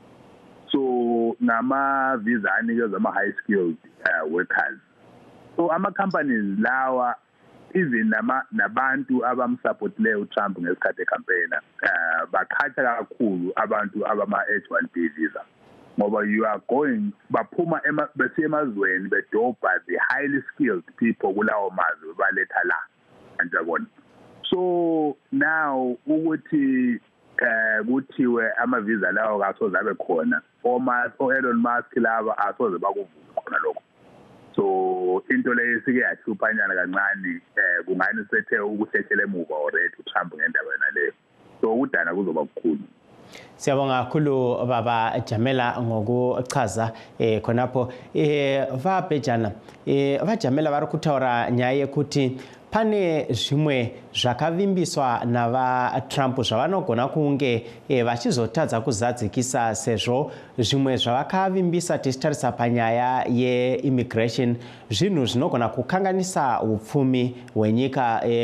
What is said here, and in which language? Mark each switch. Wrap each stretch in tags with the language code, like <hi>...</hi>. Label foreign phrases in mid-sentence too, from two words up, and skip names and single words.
<nd>So ngama-visa anikezwa ama-</nd> <en>high skilled workers.</en> <nd>So ama-companies lawa even nabantu abamsupportileyo uTrump ngesikhathi ecampaign bakhatha kakhulu abantu abama-H1B visa. Ngoba</nd> <en>you are going</en> <nd>baphuma besiya emazweni bedobha</nd> <en>the highly skilled people</en> <nd>kulawo mazwe baletha la anjabona. So now ukuthi kuthiwe ama-visa lawo kasoze abe khona o-Elon Musk laba asoze bakuvuza khona lokho. So into leyo isike yahluphanyana kancane kungani sethe ukuhlehlela emuva already uTrump ngendaba yona leyo. So ukudana kuzoba kukhulu. Siyabonga kakhulu baba Jamela ngokuchaza khonapho</nd> <sn>vabhejana vajamela vari kutaura nyaya yekuti pane zvimwe zvakavimbiswa navaTrump zvavanogona kunge vachizotadza kuzadzikisa sezvo zvimwe zvavakavimbisa tichitarisa panyaya yeimmigration zvinhu zvinogona kukanganisa upfumi hwenyika.</sn>